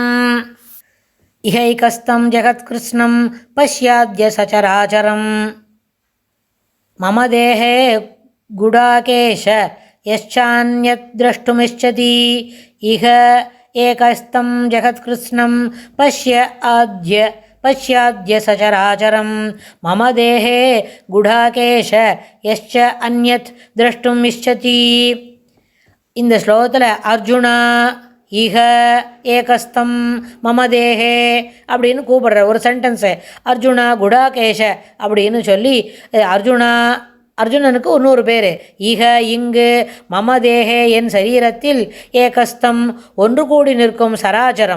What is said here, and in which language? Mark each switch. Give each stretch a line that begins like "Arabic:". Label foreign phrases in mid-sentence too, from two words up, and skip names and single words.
Sanskrit: इहैकस्तं जगत्कृत्स्नं पश्याद्य सचराचरं मम देहे गुडाकेश यश्चान्यत् द्रष्टुमिच्छति। इह एकस्तं जगत्कृत्स्नं पश्याद्य सचराचरं मम देहे गुडाकेश यश्च अन्यत् द्रष्टुम् इच्छति।
Tamil: இந்த ஸ்லோகத்தில் அர்ஜுனா
Sanskrit: इह एकस्थम् मम देहे
Tamil: அப்படின்னு கூப்பிடுற ஒரு சென்டென்ஸு அர்ஜுனா குடாகேஷ அப்படின்னு சொல்லி அர்ஜுனனுக்கு இன்னொரு பேர் இஹ இங்கு
Sanskrit: मम देहे
Tamil: என் சரீரத்தில் ஏகஸ்தம் ஒன்று கூடி நிற்கும் சராச்சரம்.